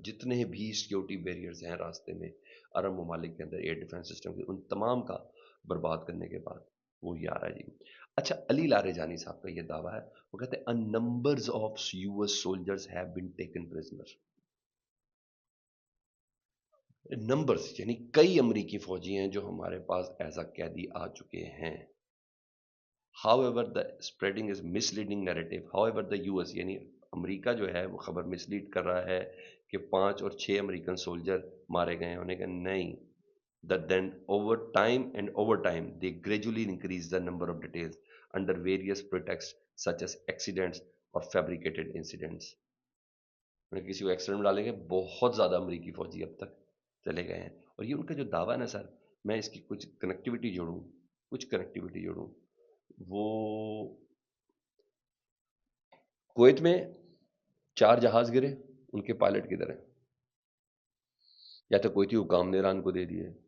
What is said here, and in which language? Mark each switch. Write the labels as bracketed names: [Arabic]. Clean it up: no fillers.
[Urdu] جتنے بھی security barriers ہیں راستے میں عرب ممالک کے اندر ایئر ڈیفنس سسٹم کے, ان تمام کا برباد کرنے کے بعد وہ یہ آ رہا ہے جی. اچھا, علی لاریجانی صاحب کا یہ دعویٰ ہے, وہ کہتے ہیں [English] numbers of US soldiers have been taken prisoner. [Urdu] Numbers یعنی کئی امریکی فوجی ہیں جو ہمارے پاس [English] as a [Urdu] قیدی آ چکے ہیں. [English] however the spreading is misleading narrative. however the US [Urdu] یعنی امریکہ جو ہے وہ خبر مسلیڈ کر رہا ہے کہ 5 اور 6 امریکن سولجر مارے گئے ہیں. انہوں نے کہا نہیں, [English] that then over time they gradually increase the number of details under various pretexts such as accidents or fabricated incidents. [Urdu] کسی کو ایکسیڈنٹ ڈالیں گے, بہت زیادہ امریکی فوجی اب تک چلے گئے ہیں. اور یہ ان کا جو دعویٰ ہے نا سر, میں اس کی کچھ کنیکٹیوٹی جوڑوں, وہ کویت میں 4 جہاز گرے, ان کے پائلٹ کدھر ہیں؟ یا تو کویتی حکام نے ایران کو دے دیے.